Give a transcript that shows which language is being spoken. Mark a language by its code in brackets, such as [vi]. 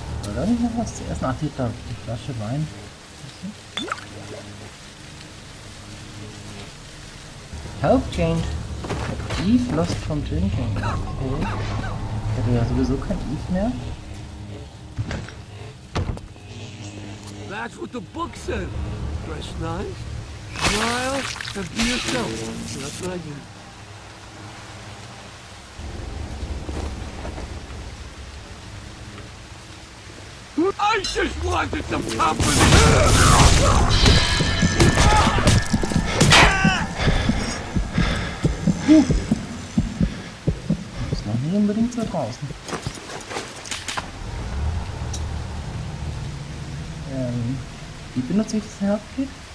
[de] Oder nicht noch was zuerst? Ach, die Flasche Wein. [en] Health gained. Eve lost from drinking. Okay. [de] Ich hatte ja sowieso kein Eve mehr. [en] That's what the book said. Dress nice, smile, and be yourself. That's what I do. I just wanted some company! [de] Ist noch nicht unbedingt so draußen. Wie benutze ich das Herzkit?